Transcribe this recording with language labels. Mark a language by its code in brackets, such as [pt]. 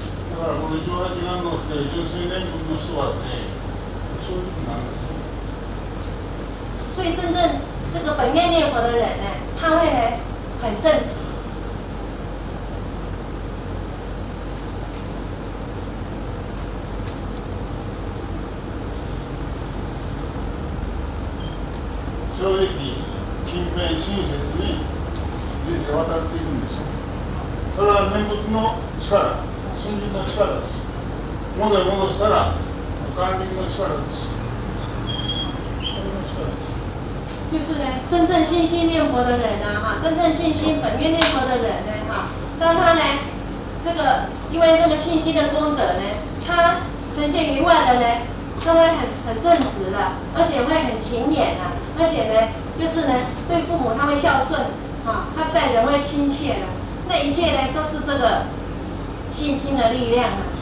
[ja] だからこの18願の純粋念仏の人はね、正直なんですよ。 [zh] 所以真正这个本愿念佛的人呢，他会呢很正直。 [ja] 正直、勤勉、親切に人生を渡していくんですよ。それは念仏の力、信心の力です。元へ戻したら、管理の力です。それの力です。 [zh] 就是呢，真正信心念佛的人真正信心本愿念佛的人呢，当他呢，这个因为那个信心的功德呢，他呈现于外的呢，他会很正直的，而且会很勤勉而且呢，就是呢，对父母他会孝顺，他待人会亲切的，那一切呢都是这个信心的力量